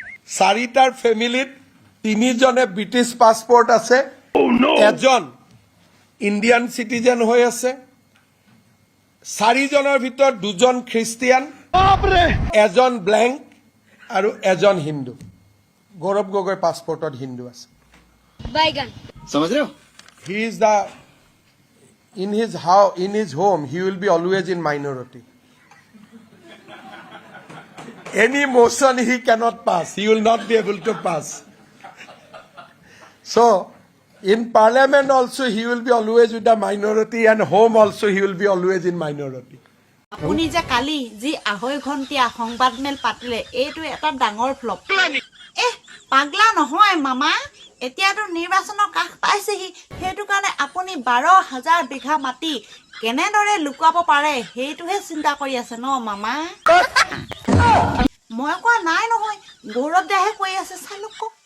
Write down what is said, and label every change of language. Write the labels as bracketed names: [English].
[Assamese] চাৰিটাৰ ফেমিলিত তিনিজনে British passport আছে এজন ইণ্ডিয়ান চিটিজেন হৈ আছে চাৰিজনৰ ভিতৰত দুজন খ্ৰীষ্টিয়ান এজন ব্লেংক আৰু এজন হিন্দু গৌৰৱ গগৈ পাছপৰ্টত হিন্দু আছে [Hindi] बैगन समझ रहे हो [English] he is the in his home he will be always in minority any motion he cannot pass he will not be able to pass so in parliament also he will be always with the minority and home also he will be always in minority [Assamese] আপুনি যে কালি যি 2.5 ঘণ্টীয়া সংবাদমেল পাতিলে এইটো এটা ডাঙৰ flop পাগলা নহয় মামা এতিয়াতো নিৰ্বাচনৰ কাষ পাইছেহি সেইটো কাৰণে আপুনি 12,000 বিঘা মাটি কেনেদৰে লুকুৱাব পাৰে সেইটোহে চিন্তা কৰি আছে ন মামা মই কোৱা নাই নহয় গৌৰৱ দাহে কৈ আছে চালুক